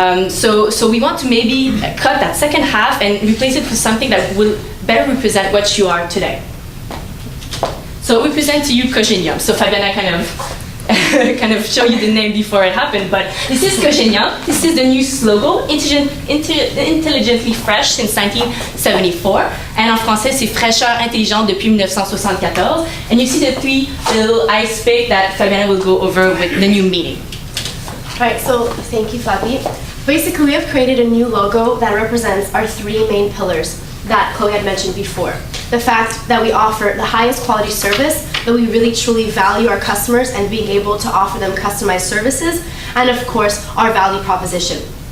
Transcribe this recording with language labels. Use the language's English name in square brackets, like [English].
[English] So we want to maybe cut that second half and replace it with something that will better represent what you are today. So we present to you Cogenium. So Fabiana kind of show you the name before it happened, but this is Cogenium. This is the new slogan, intelligently fresh since 1974. And [French] en français, c'est fraîcheur intelligente depuis 1974. [English] And you see the three little ice pick that Fabiana will go over with the new meaning. Right, so thank you, Flappy. Basically, we have created a new logo that represents our three main pillars that Chloe had mentioned before. The fact that we offer the highest quality service, that we really truly value our customers and being able to offer them customized services, and of course, our value proposition.